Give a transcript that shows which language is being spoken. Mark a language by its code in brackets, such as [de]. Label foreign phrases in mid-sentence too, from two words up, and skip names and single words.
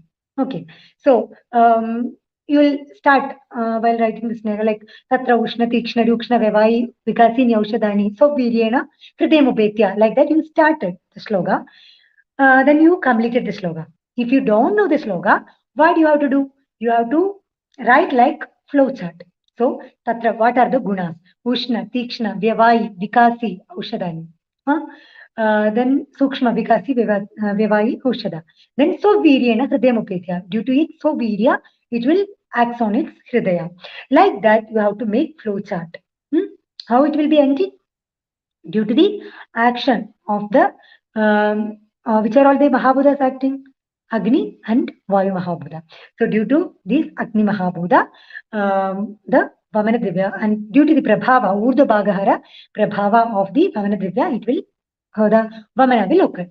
[en] Okay, so you'll start while writing this like [sa] तत्र उष्ण तीक्ष्ण रूक्ष्ण वेवै विकासिनि औषधानि सो वीर्येण हृदयमुपेत्य, [en] like that you started the sloga. Then you completed the sloga. If you don't know the sloga, what you have to do? You have to write like flow chart. So tatra, what are the gunas? [sa] उष्ण, तीक्ष्ण, व्यवै, विकासि, औषधानि. Then सूक्ष्म, विकासि, व्यवै, औषध. Then सो वीर्येण हृदयमुपेत्य. [en] Due to it, [sa] सो वीर्य, [en] it will act on its hridaya. Like that, you have to make flow chart. How it will be ended? Due to the action of the which are all the Mahabhutas acting? Agni and [sa] वायु महाभूत. [en] So due to this [sa] अग्नि महाभूत, [en] the [sa] वमन द्रिव्य, [en] and due to the Prabhava, [sa] ऊर्ध्व भागहर, [en] Prabhava of the [sa] वमन द्रिव्य, [en] it will the Vamana will occur.